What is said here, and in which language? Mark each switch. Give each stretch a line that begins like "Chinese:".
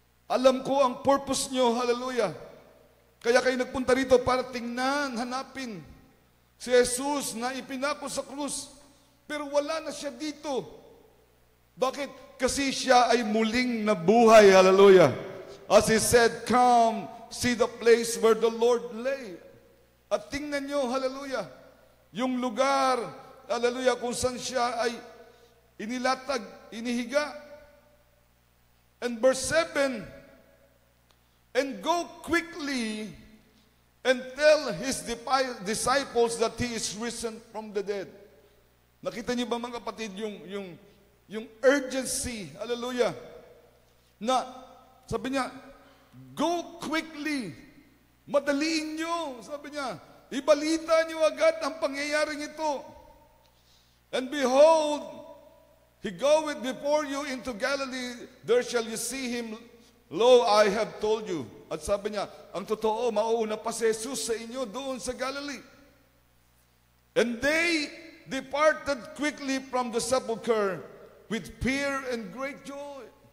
Filipino: Alam ko ang purpose nyo, hallelujah. Kaya kayo nagpunta rito para tingnan, hanapin si Jesus na ipinako sa krus. Pero wala na siya dito. Bakit? Kasi siya ay muling nabuhay, hallelujah.
English: As he said, Come, see the place where the Lord lay.
Filipino: At tingnan nyo, hallelujah, yung lugar, hallelujah, kung saan siya ay inilatag, inihiga.
English: And verse 7, And go quickly and tell his disciples that he is risen from the dead.
Filipino: Nakita niyo ba, mga kapatid, yung urgency, hallelujah, na sabi niya,
English: go quickly,
Filipino: madaliin niyo, sabi niya, ibalita niyo agad ang pangyayaring ito.
English: And behold, he goeth before you into Galilee, there shall you see him. Lo, I have told you.
Filipino: At sabi niya, ang totoo, mauuna pa si Jesus sa inyo doon sa Galilee.
English: And they departed quickly from the sepulchre with fear and great joy.